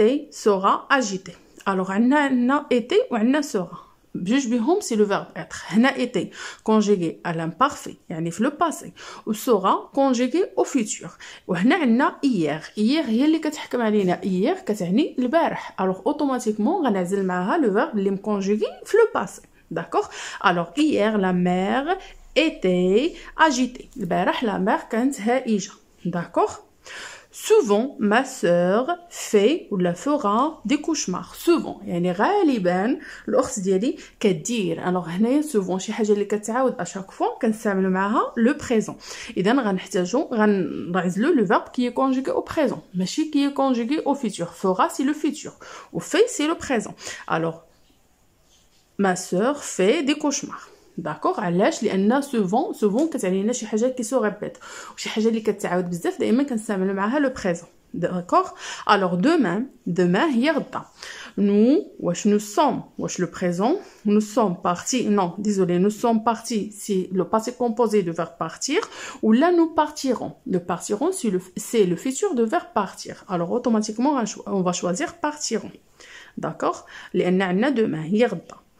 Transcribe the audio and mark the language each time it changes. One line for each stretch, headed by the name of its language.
French: sera agitée alors عندنا était وعندنا sera بجوج بهم سي لو فيرب être هنا était conjugué à l'imparfait يعني في لو باسي و sera conjugué au futur
Arabic: وهنا عندنا
French: hier
Arabic: هي اللي كتحكم علينا
French: hier
Arabic: كتعني البارح
French: alors automatiquement غنعزل معاها لو فيرب اللي مكونجوغي في لو باسي D'accord? Alors, hier, la mer était agitée.
Arabic: البارح,
French: la mer
Arabic: كانت هائجة.
French: D'accord? Souvent, ma sœur fait ou la fera des cauchemars. Souvent,
Arabic: يعني غالبا الأخت ديالي كدير.
French: Alors,
Arabic: هنايا souvent شي حاجة اللي كتعاود
French: à chaque fois
Arabic: كنستعملوا معاها
French: le présent.
Arabic: إذا غنعزلوا
French: le verbe qui est conjugué au présent.
Arabic: ماشي
French: qui est conjugué au futur. Fera, c'est le futur. Ou fait, c'est le présent. Alors, ma sœur fait des cauchemars. D'accord
Arabic: علاش لان
French: souvent كتعني لنا شي حاجه كي سو ريبيت وشي حاجه اللي كتعاود بزاف دائما كنستعملوا معاها لو بريزون d'accord alors demain
Arabic: هي غدا
French: nous واش le présent nous sommes partis non désolé nous sommes partis c'est le passé composé de verbe partir ou là nous partirons c'est le futur de verbe partir alors automatiquement on va choisir partiront d'accord
Arabic: لان عندنا
French: demain هي غدا